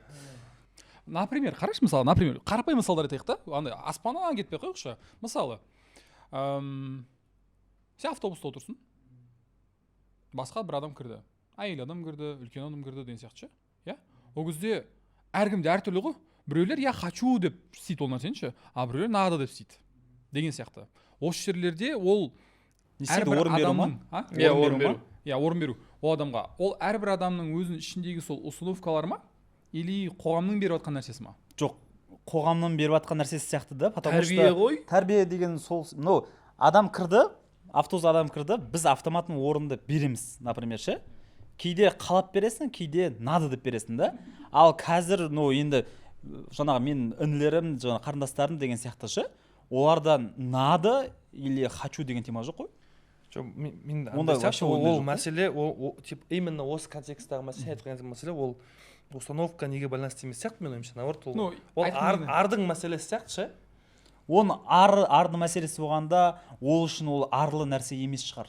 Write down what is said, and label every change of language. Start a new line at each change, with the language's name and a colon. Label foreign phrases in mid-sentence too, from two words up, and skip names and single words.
Kazakh: Например, қарашы, мысалы, например, қарапайым мысалдар айтайық та, андай аспаннан кетпей қойықшы. Мысалы, сен автобуста отырсың, басқа бір адам кірді, әйел адам кірді, үлкен адам кірді деген сияқты ше, иә? Ол кезде әркімде әртүрлі ғой. Біреулер
Russian: я хочу
Kazakh: деп істейді ол нәрсені ше, а біреулер надо деп істейді деген сияқты. Осы жерлерде ол әрбір адамның, орын беру ол адамға, ол әрбір адамның өзінің ішіндегі сол установкалар ма или қоғамның беріп жатқан нәрсесі ма? Жоқ, қоғамның беріп жатқан нәрсесі сияқты да,
Russian: потому что
Kazakh: тәрбие ғой. Тәрбие деген сол, адам кірді, автобус адам кірді, біз автоматтың орынды береміз, например ше. Кейде қалап бересің, кейде надо деп бересің да. Ал қазір енді жаңағы мен інілерім, жаңағы қарындастарым деген сияқты ше, олардан
Russian: надо или хочу
Kazakh: деген тема жоқ қой. Мен ол мәселе,
Russian: тип именно
Kazakh: осы контексттағы мәселе, ол установка неге байланысты емес сияқты, мен ойымша, наоборот, ол ардың мәселесі сияқты ше. Оның ардың мәселесі болғанда, ол үшін ол арлы нәрсе емес шығар.